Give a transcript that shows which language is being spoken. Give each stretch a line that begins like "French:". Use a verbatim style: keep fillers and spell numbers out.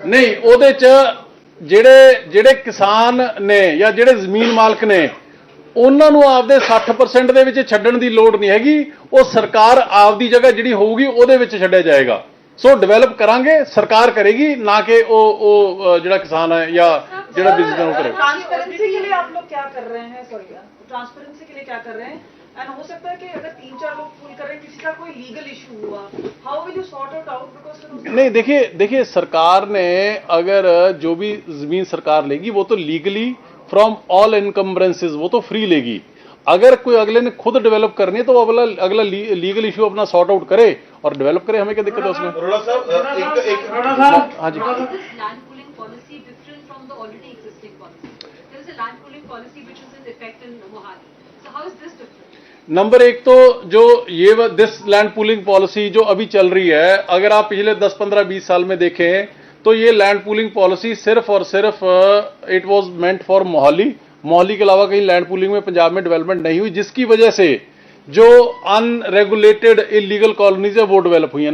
Punjabi: ਨਹੀਂ, ਉਹਦੇ ਚ ਜਿਹੜੇ ਜਿਹੜੇ ਕਿਸਾਨ ਨੇ ਜਾਂ ਜਿਹੜੇ ਜ਼ਮੀਨ ਮਾਲਕ ਨੇ ਉਹਨਾਂ ਨੂੰ ਆਪਦੇ ਸੱਠ ਪਰਸੈਂਟ ਦੇ ਵਿੱਚ ਛੱਡਣ ਦੀ ਲੋੜ ਨਹੀਂ ਹੈਗੀ, ਉਹ ਸਰਕਾਰ ਆਪਦੀ ਜਗ੍ਹਾ ਜਿਹੜੀ ਹੋਊਗੀ ਉਹਦੇ ਵਿੱਚ ਛੱਡਿਆ ਜਾਏਗਾ। ਸੋ ਡਿਵੈਲਪ ਕਰਾਂਗੇ ਸਰਕਾਰ ਕਰੇਗੀ, ਨਾ ਕਿ ਉਹ ਉਹ ਅ, ਜਿਹੜਾ ਕਿਸਾਨ ਹੈ ਜਾਂ ਜਿਹੜਾ ਬਿਜ਼ਨਸ ਉਹ ਕਰੇਗਾ।
Hindi: ट्रांसपेरेंसी के लिए आप लोग क्या कर रहे हैं? सॉरी, ट्रांसपेरेंसी के लिए क्या कर रहे हैं? एंड हो सकता है कि अगर तीन चार लोग फूल कर रहे हैं, किसी का कोई लीगल इशू हुआ,
English: how will you sort out out because
Hindi: नहीं देखिए देखिए सरकार ने अगर जो भी जमीन सरकार लेगी वो तो
English: legally from all encumbrances
Hindi: वो तो फ्री लेगी। अगर कोई अगले ने खुद डेवलप करनी है तो वो अगला अगला लीगल इशू अपना सॉर्ट आउट करे और डेवलप करे, हमें क्या दिक्कत है उसमें।
Punjabi: ਅਰੋੜਾ ਸਾਹਿਬ ਅ, ਇੱਕ ਇੱਕ
Hindi: हाँ जी
English: This land pooling policy different from the already existing policy? There is a land pooling policy which is in effect in Mohali. So how is this different?
Hindi: Number एक तो जो ये व-
English: this land pooling policy
Hindi: जो अभी चल रही है, अगर आप पिछले दस पंद्रह बीस साल में देखें तो ये लैंड पूलिंग पॉलिसी सिर्फ और सिर्फ
English: It was meant for Mohali.
Hindi: Mohali के अलावा कहीं लैंड पूलिंग में पंजाब में डेवलपमेंट नहीं हुई, जिसकी वजह से जो अनरेगुलेटेड इलीगल कॉलोनीज है वो डेवलप हुई है।